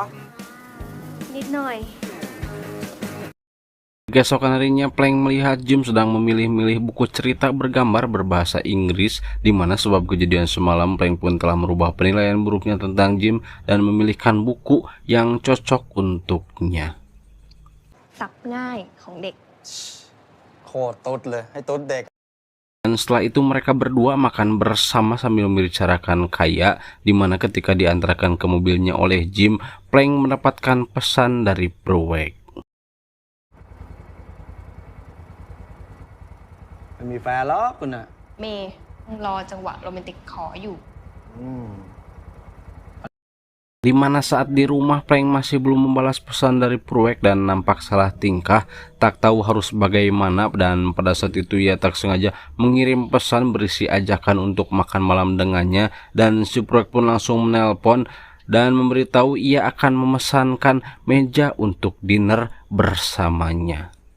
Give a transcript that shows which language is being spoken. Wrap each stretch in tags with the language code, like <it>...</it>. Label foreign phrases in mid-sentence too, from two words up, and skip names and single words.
<th>ำนิดหน่อย</th> <id>Keesokan harinya Plank melihat Jim sedang memilih-milih buku cerita bergambar berbahasa Inggris, di mana sebab kejadian semalam Plank pun telah merubah penilaian buruknya tentang Jim dan memilihkan buku yang cocok untuknya.</id> <th>สับง่ายของเด็ก โคตรตุ๊ดเลยให้ตุ๊ดเด็ก</th> <id>Dan setelah itu mereka berdua makan bersama sambil membicarakan Kaya, di mana ketika diantarkan ke mobilnya oleh Jim, Plank mendapatkan pesan dari Pruek.</id> <th>ไม่มีแฟนหรอกคุณอ่ะ เมย์รอจังหวะโรแมนติกขออยู่</th> <id>Di mana saat di rumah Plank masih belum membalas pesan dari Pruek dan nampak salah tingkah, tak tahu harus bagaimana, dan pada saat itu ia tak sengaja mengirim pesan berisi ajakan untuk makan malam dengannya, dan si Pruek pun langsung menelpon dan memberitahu ia akan memesankan meja untuk dinner bersamanya.</id>